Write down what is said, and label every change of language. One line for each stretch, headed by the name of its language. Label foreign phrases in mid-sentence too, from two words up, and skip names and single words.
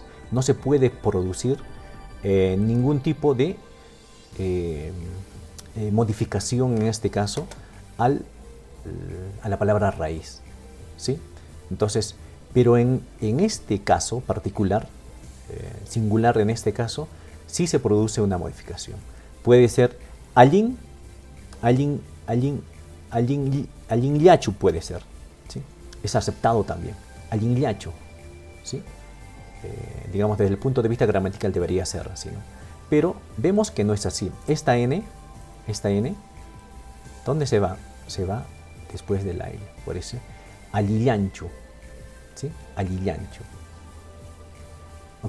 Spanish: No se puede producir ningún tipo de modificación, en este caso, a la palabra raíz, ¿sí? Entonces, pero en este caso particular, singular en este caso, sí se produce una modificación. Puede ser
Quechua: allin llachu
Spanish: puede ser, ¿sí? Es aceptado también,
Quechua: allin llachu,
Spanish: ¿sí? Digamos, desde el punto de vista gramatical debería ser así, ¿no? Pero vemos que no es así. Esta N, ¿dónde se va? Se va después de la L, por eso, allillanchu, ¿sí? Allillanchu. ¿Ok?